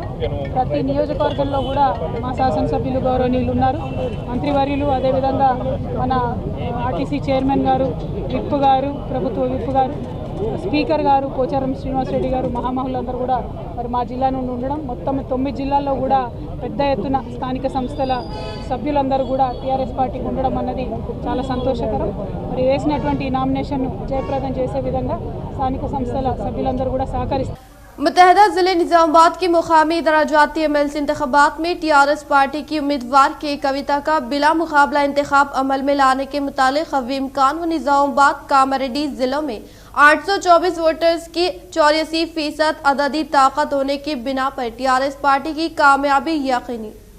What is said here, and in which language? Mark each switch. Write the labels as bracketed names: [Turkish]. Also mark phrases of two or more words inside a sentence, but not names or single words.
[Telugu] ప్రతి నియోజకవర్గంలో కూడా మా శాసనసభ్యులు గౌరవనీయులు ఉన్నారు, మంత్రివర్యులు, అదేవిధంగా మన RTC చైర్మన్ గారు, విప్ గారు, ప్రభుత్వ విప్ గారు, స్పీకర్ గారు పోచారం శ్రీనివాస్ రెడ్డి గారు, మహామహులందరూ కూడా మరి మా జిల్లా నుండి ఉండడం, మొత్తం 9 జిల్లాల్లో కూడా పెద్ద ఎత్తున స్థానిక సంస్థల సభ్యులందరూ కూడా TRS పార్టీకి ఉండడం అన్నది చాలా సంతోషకరం। మరి వేసినటువంటి నామినేషన్ను జయప్రదం చేసే విధంగా స్థానిక సంస్థల సభ్యులందరూ కూడా సహకరిస్తారు। [Urdu] متحدہ ضلع نظام آباد کی مقامی درجاتی MLC انتخابات میں TRS پارٹی کی امیدوار کویتا کا بلا مقابلہ انتخاب عمل میں لانے کے متعلق قویم خان و نظام آباد کاماریڈی ضلعوں میں 824 ووٹرز کی 84% عددی طاقت ہونے کی بنا پر TRS پارٹی کی کامیابی یقینی۔